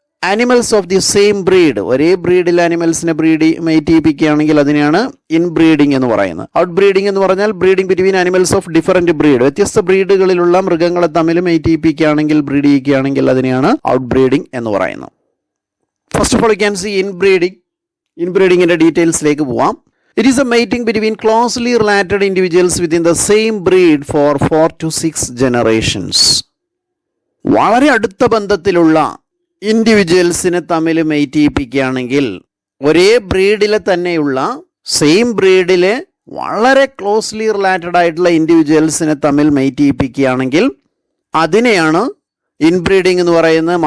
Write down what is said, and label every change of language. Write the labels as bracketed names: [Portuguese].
[English] animals of the same breed, [Malayalam] ഒരേ ബ്രീഡിൽ ആനിമൽസിനെ made ചെയ്യിപ്പിക്കുകയാണെങ്കിൽ അതിനെയാണ് inbreeding എന്ന് പറയുന്നത്. ഔട്ട് ബ്രീഡിംഗ് എന്ന് പറഞ്ഞാൽ [English] breeding between animals of different breed, [Malayalam] വ്യത്യസ്ത ബ്രീഡുകളിലുള്ള മൃഗങ്ങളെ തമ്മിൽ മെയ്റ്റ് ചെയ്യിപ്പിക്കുകയാണെങ്കിൽ, ബ്രീഡ് ചെയ്യിക്കുകയാണെങ്കിൽ അതിനെയാണ് ഔട്ട് ബ്രീഡിംഗ് എന്ന് പറയുന്നത്. [English] First of all you can see inbreeding. [Malayalam] ഇൻബ്രീഡിങ്ങിൻ്റെ ഡീറ്റെയിൽസിലേക്ക് പോവാം. [English] It is a mating between closely related individuals within the same breed for 4 to 6 generations. [Malayalam] വളരെ അടുത്ത ബന്ധത്തിലുള്ള ഇൻഡിവിജ്വൽസിനെ തമ്മിൽ മെയ്റ്റ് ചെയ്യിപ്പിക്കുകയാണെങ്കിൽ, ഒരേ ബ്രീഡിലെ തന്നെയുള്ള സെയിം ബ്രീഡിലെ വളരെ ക്ലോസ്ലി റിലേറ്റഡ് ആയിട്ടുള്ള ഇൻഡിവിജ്വൽസിനെ തമ്മിൽ മെയ്റ്റ് ചെയ്യിപ്പിക്കുകയാണെങ്കിൽ അതിനെയാണ് ഇൻബ്രീഡിംഗ് എന്ന് പറയുന്നത്.